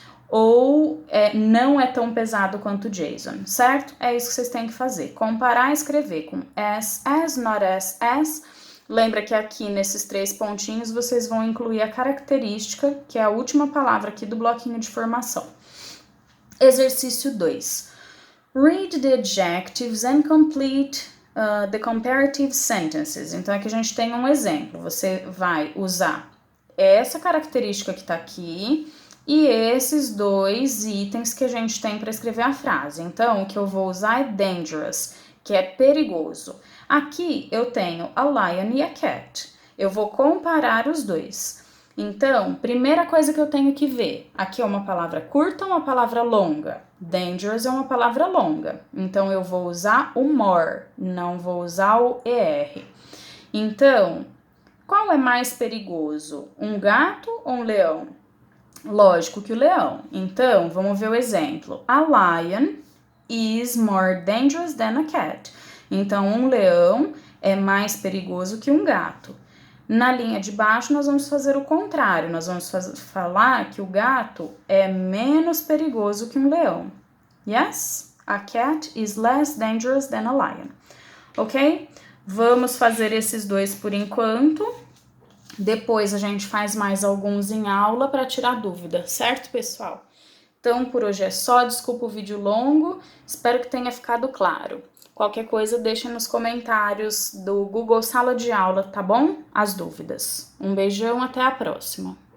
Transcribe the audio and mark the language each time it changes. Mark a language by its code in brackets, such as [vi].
[pt] Ou não é tão pesado quanto o Jason, certo? É isso que vocês têm que fazer. Comparar e escrever com as, not as. Lembra que aqui nesses 3 pontinhos vocês vão incluir a característica, que é a última palavra aqui do bloquinho de formação. Exercício 2. [en] Read the adjectives and complete the comparative sentences. [pt] Então aqui a gente tem um exemplo. Você vai usar essa característica que está aqui e esses 2 itens que a gente tem para escrever a frase. Então, o que eu vou usar é dangerous, que é perigoso. Aqui eu tenho a lion e a cat. Eu vou comparar os dois. Então, primeira coisa que eu tenho que ver, aqui é uma palavra curta ou uma palavra longa? Dangerous é uma palavra longa. Então, eu vou usar o more, não vou usar o ER. Então, qual é mais perigoso? Um gato ou um leão? Lógico que o leão. Então, vamos ver o exemplo. [en] A lion is more dangerous than a cat. [pt] Então, um leão é mais perigoso que um gato. Na linha de baixo, nós vamos fazer o contrário. Nós vamos falar que o gato é menos perigoso que um leão. [en] Yes? A cat is less dangerous than a lion. Ok? [pt] Vamos fazer esses dois por enquanto. Depois a gente faz mais alguns em aula para tirar dúvida, certo, pessoal? Então, por hoje é só. Desculpa o vídeo longo. Espero que tenha ficado claro. Qualquer coisa, deixa nos comentários do Google Sala de Aula, tá bom? As dúvidas. Um beijão, até a próxima.